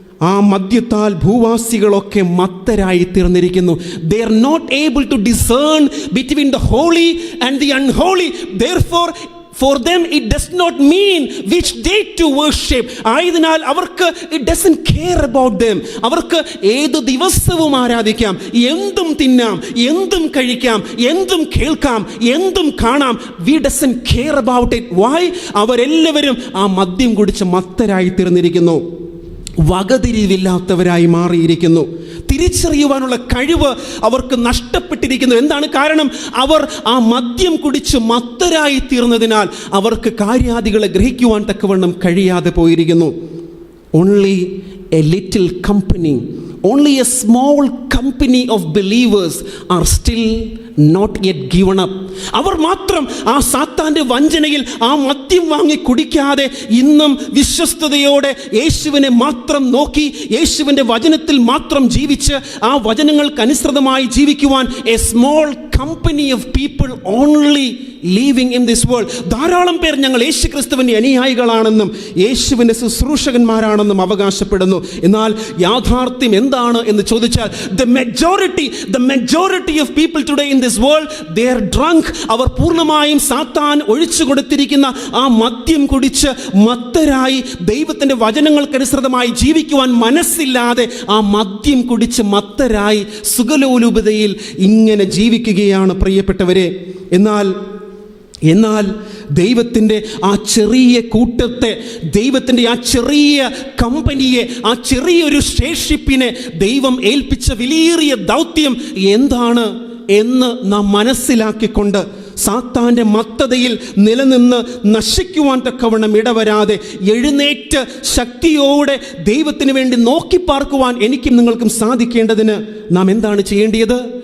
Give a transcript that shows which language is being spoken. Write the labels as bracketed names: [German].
[Malayalam] ആ മദ്യത്താൽ ഭൂവാസികളൊക്കെ മത്തരായി തീർന്നിരിക്കുന്നു. [English] They are not able to discern between the holy and the unholy. Therefore for them it does not mean which day to worship. [Malayalam] ആയതിനാൽ അവർക്ക് [English] it doesn't care about them. [Malayalam] അവർക്ക് ഏത് ദിവസവും ആരാധിക്കാം, എന്തും തിന്നാം, എന്തും കഴിക്കാം, എന്തും കേൾക്കാം, എന്തും കാണാം. [English] We doesn't care about it. Why? [Malayalam] അവരെല്ലാവരും ആ മദ്യം കുടിച്ച് മത്തരായി തീർന്നിരിക്കുന്നു, വകതിരിവില്ലാത്തവരായി മാറിയിരിക്കുന്നു. തിരിച്ചറിയുവാനുള്ള കഴിവ് അവർക്ക് നഷ്ടപ്പെട്ടിരിക്കുന്നു. എന്താണ് കാരണം? അവർ ആ മദ്യം കുടിച്ച് മത്തരായി തീർന്നതിനാൽ അവർക്ക് കാര്യാദികളെ ഗ്രഹിക്കുവാൻ തക്കവണ്ണം കഴിയാതെ പോയിരിക്കുന്നു. [English] Only a little company, only a small company of believers are still not yet given up. [Malayalam] അവർ മാത്രം ആ സാത്താന്റെ വഞ്ചനയിൽ ആ മദ്യം വാങ്ങി കുടിക്കാതെ ഇന്നും വിശ്വസ്തയോടെ യേശുവിനെ മാത്രം നോക്കി യേശുവിൻ്റെ വചനത്തിൽ മാത്രം ജീവിച്ച് ആ വചനങ്ങൾക്ക് അനുസൃതമായി ജീവിക്കുവാൻ [English] A small company of people only living in this world. [Malayalam] ധാരാളം പേർ ഞങ്ങൾ യേശു ക്രിസ്തുവിൻ്റെ അനുയായികളാണെന്നും യേശുവിൻ്റെ ശുശ്രൂഷകന്മാരാണെന്നും അവകാശപ്പെടുന്നു. എന്നാൽ യാഥാർത്ഥ്യം എന്താണ് എന്ന് ചോദിച്ചാൽ [English] the majority of people today in this world, they are drunk. [Malayalam] അവർ പൂർണ്ണമായും സാത്താൻ ഒഴിച്ചു കൊടുത്തിരിക്കുന്ന ആ മദ്യം കുടിച്ച് മത്തരായി ദൈവത്തിൻ്റെ വചനങ്ങൾക്കനുസൃതമായി ജീവിക്കുവാൻ മനസ്സില്ലാതെ ആ മദ്യം കുടിച്ച് മത്തരായി സുഖലോലുപതയിൽ ഇങ്ങനെ ജീവിക്കുകയാണ് പ്രിയപ്പെട്ടവരെ. എന്നാൽ ദൈവത്തിൻ്റെ ആ ചെറിയ കൂട്ടത്തെ, ദൈവത്തിൻ്റെ ആ ചെറിയ കമ്പനിയെ, ആ ചെറിയൊരു ശേഷിപ്പിനെ ദൈവം ഏൽപ്പിച്ച വിലയേറിയ ദൗത്യം എന്താണ് എന്ന് നാം മനസ്സിലാക്കിക്കൊണ്ട് സാത്താൻ്റെ മത്തതയിൽ നിലനിന്ന് നശിക്കുവാൻ തക്കവണ്ണം ഇടവരാതെ എഴുന്നേറ്റ് ശക്തിയോടെ ദൈവത്തിന് വേണ്ടി നോക്കിപ്പാർക്കുവാൻ എനിക്കും നിങ്ങൾക്കും സാധിക്കേണ്ടതിന് നാം എന്താണ് ചെയ്യേണ്ടത്?